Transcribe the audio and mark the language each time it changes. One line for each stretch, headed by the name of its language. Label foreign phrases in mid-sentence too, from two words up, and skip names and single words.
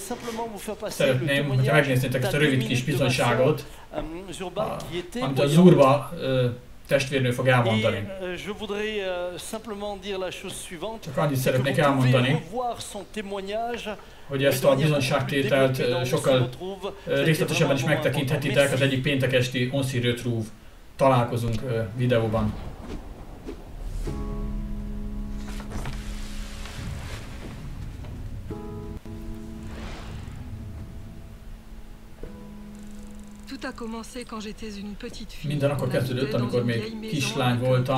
Hungarian: Szeretném, hogyha megnéznétek ezt a rövid kis bizonyságot, amit a Zurba testvérnő fog elmondani. Csak annyit szeretnék elmondani, hogy ezt a bizonyságtételt sokkal részletesebben is megtekinthetitek az egyik péntek esti On s'y retrouve találkozunk videóban. Minden akkor kezdődött, amikor még kislány voltam.